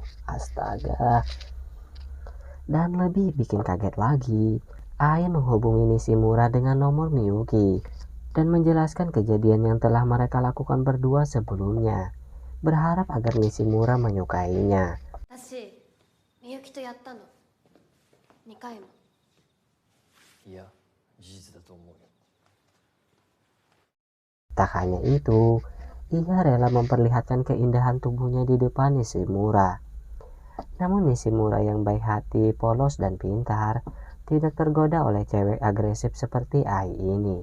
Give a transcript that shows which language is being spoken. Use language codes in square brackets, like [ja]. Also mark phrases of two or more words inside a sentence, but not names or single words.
[id] Astaga. Dan lebih bikin kaget lagi, Ai menghubungi Nishimura dengan nomor Miyuki dan menjelaskan kejadian yang telah mereka lakukan berdua sebelumnya, berharap agar Nishimura menyukainya. [ja] 私みゆきとやったの2回も。いや、事実だと思うよ。 [id] Tak hanya itu, ia rela memperlihatkan keindahan tubuhnya di depan Nishimura. Namun Nishimura yang baik hati, polos dan pintar tidak tergoda oleh cewek agresif seperti Ai ini.